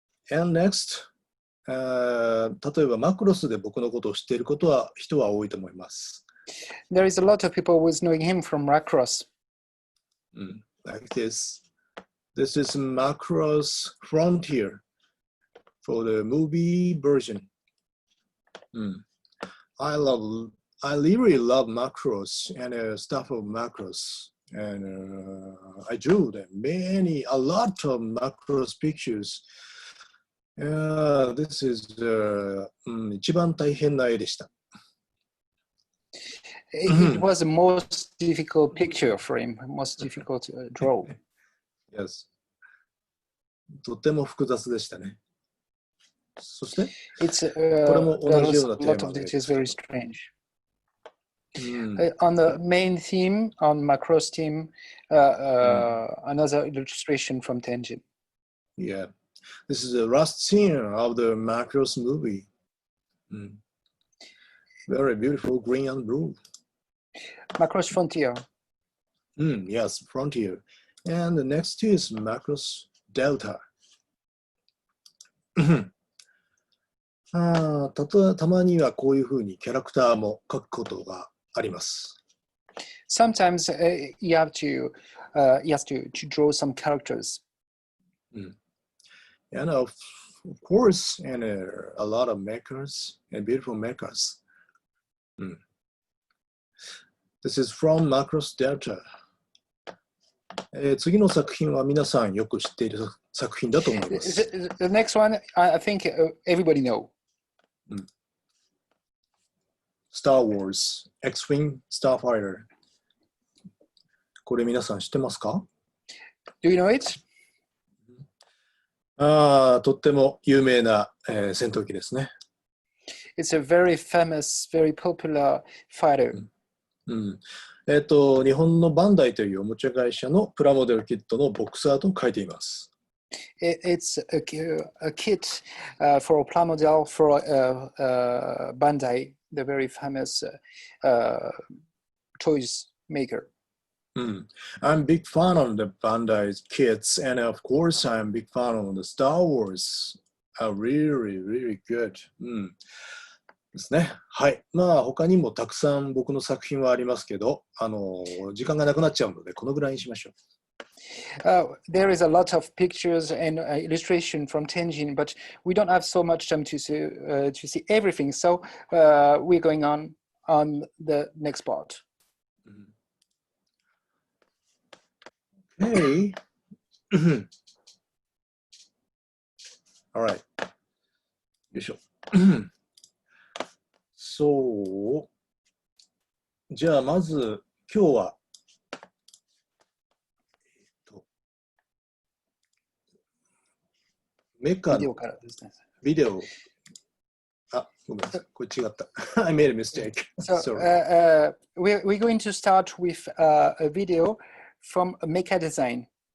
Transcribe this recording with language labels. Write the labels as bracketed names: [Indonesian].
[English] And next, [Japanese] 例えばマクロスで僕のことを知っている人は多いと思います。 [English] There is a lot of people who is knowing him from Macross. Like this. This is Macross Frontier for the movie version. I really love Macross and stuff of Macross. And I drew a lot of Macross pictures. This is [Japanese] 一番大変な絵でした。 [English] It was the most difficult picture for him, most difficult to draw. Yes. [Japanese] とても複雑でしたね。そして、これも同じようなテ [English] a lot [Japanese] ーマ [English] of [Japanese] で。 [English] details very strange. On the main theme, on Macross theme, another illustration from Tenjin. Yeah. This is the last scene of the Macross movie. Very beautiful green and blue. Macross Frontier. Yes, Frontier. And the next is Macross Delta. [Japanese] たまにはこういうふうにキャラクターも描くことがあります。 [English] Sometimes you have to draw some characters. And of course, and a lot of makers and beautiful makers. This is from Macross Delta. [Japanese] 次の作品は皆さんよく知っている作品だと思います。 [English] The next one, I think everybody know. Star Wars, X-Wing, Starfighter. [Japanese] これ皆さん知ってますか？ [English] Do you know it? [Japanese] とっても有名な、戦闘機ですね。 [English] It's a very famous, very popular fighter. [Japanese] 日本のバンダイというおもちゃ会社のプラモデルキットのボックスアートを描いています。 [English] It's a kit for a plamodel for Bandai, the very famous toys maker. I'm a big fan of the Bandai's kits, and of course, I'm a big fan of the Star Wars. Really, really good. [Japanese] ですね。はい。まあ、他にもたくさん僕の作品はありますけど、時間がなくなっちゃうので、このぐらいにしましょう。 [English] There is a lot of pictures and illustration from Tenjin, but we don't have so much time to see everything. So we're going on the next part. Okay. All right. [Japanese] よいしょ。そう。じゃあ、まず、今日は、メカのビデオあ、ごめんなさい。これ違った。 [English] I made a mistake. So Sorry. we're going to start with a video from Mecha Design.